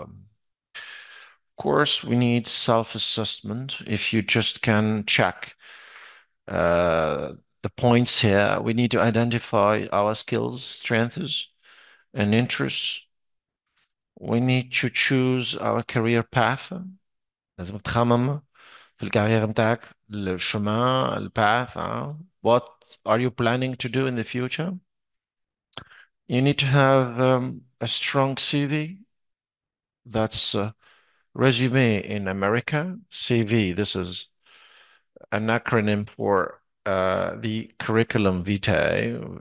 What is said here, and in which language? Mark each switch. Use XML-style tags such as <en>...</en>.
<en>Of course, we need self-assessment. If you just can check the points here, we need to identify our skills, strengths, and interests. We need to choose our career path.</en> <ar>لازم تخمم في الكارير متاعك الشمال الباث.</ar> <en>What are you planning to do in the future? You need to have a strong CV. That's resume in America. CV, this is an acronym for the curriculum vitae.</en>